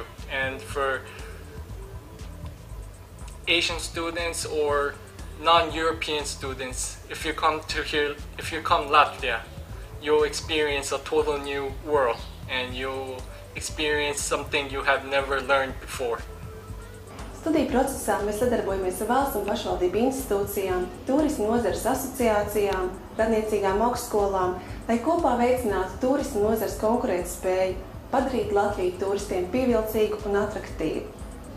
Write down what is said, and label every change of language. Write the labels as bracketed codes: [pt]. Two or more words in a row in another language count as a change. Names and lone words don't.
[en] And for Asian students or non-European students, if you come Latvia, you'll experience a total new world, and you'll experience something you have never learned before. [lv] Studiju procesā mēs sadarbojamies ar valsts un pašvaldību institūcijām, turisma nozares asociācijām, radniecīgām augstskolām, lai kopā veicinātu turisma nozares konkurētspēju, padarītu Latviju turistiem pievilcīgu un atraktīvu.